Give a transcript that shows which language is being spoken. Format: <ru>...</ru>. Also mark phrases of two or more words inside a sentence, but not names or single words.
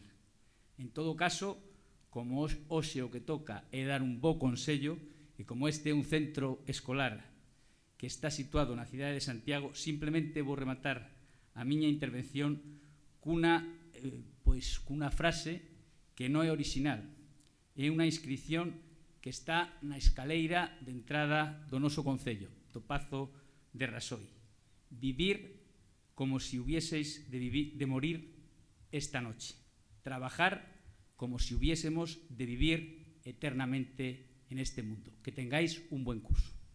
<gl>En todo caso, como hoxe o que toca é dar un bo consello, e como este é un centro escolar que está situado na cidade de Santiago, simplemente vou rematar a miña intervención cunha frase que non é original. É unha inscripción que está na escaleira de entrada do noso concello, do Pazo de Rasoi.</gl> <es>Vivir como si hubieseis de morir esta noche. Trabajar como si hubiésemos de vivir eternamente en este mundo. Que tengáis un buen curso.</es>